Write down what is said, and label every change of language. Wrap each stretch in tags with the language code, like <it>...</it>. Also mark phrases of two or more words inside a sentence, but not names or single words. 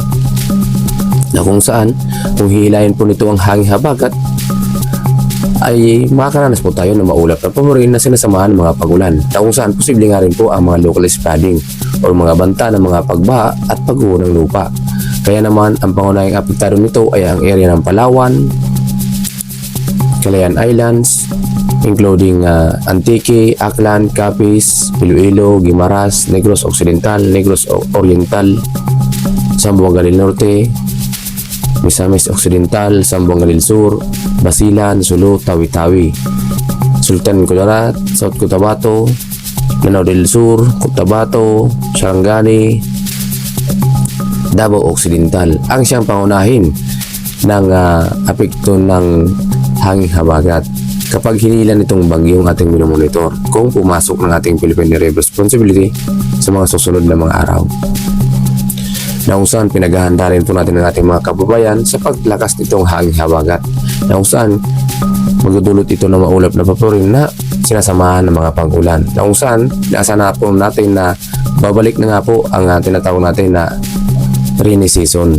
<tl>na kung saan kung hihilahin po nito ang hanging habagat ay makakaranas po tayo ng maulap na paborin na sinasamahan ng mga pagulan, na kung saan posible nga rin po ang mga</tl> <en>localized flooding</en> <tl>o mga banta ng mga pagbaha at pagguho ng lupa. Kaya naman ang pangunahing apektado nito ay ang area ng Palawan, Calayan Islands, including Antique, Aklan, Capiz, Iloilo, Guimaras, Negros Occidental, Negros Oriental, Zamboanga del Norte, Misamis Occidental, Zamboanga del Sur, Basilan, Sulu, Tawi-Tawi, Sultan Kudarat, South Cotabato, Lanao del Sur, Cotabato, Sarangani, Davao Occidental ang siyang pangunahin ng apekto ng hanging habagat kapag hinila nitong bagyong ating minomonitor kung pumasok ng ating Philippine Area of Responsibility sa mga susunod na mga araw. Na kung saan pinaghahanda rin po natin ng ating mga kababayan sa paglakas nitong hanging habagat na kung saan magdudulot ito ng maulap na papurin na sinasamahan ng mga pag-ulan na kung saan nasa na po natin na babalik na nga po ang tinatawag natin na</tl> <en>rainy season.</en>